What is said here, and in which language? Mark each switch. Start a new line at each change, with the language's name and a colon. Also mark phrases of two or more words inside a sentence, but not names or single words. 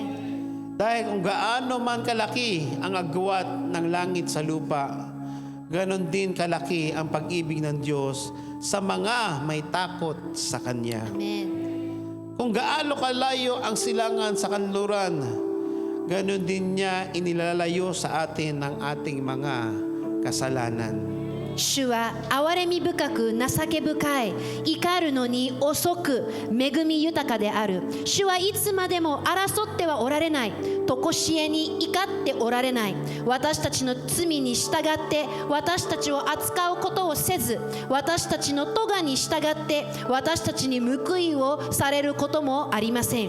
Filipino: Dahil kung gaano man kalaki ang agwat ng langit sa lupa, ganon din kalaki ang pag-ibig ng Diyos sa mga may takot sa Kanya. Amen. Kung gaano kalayo ang silangan sa kanluran, ganon din niya inilalayo sa atin ng ating mga kasalanan.
Japanese: 主は憐れみ深く情け深い、怒るのに遅く恵み豊かである。主はいつまでも争ってはおられない、常しえに怒っておられない。私たちの罪に従って私たちを扱うことをせず、私たちの咎に従って私たちに報いをされることもありません。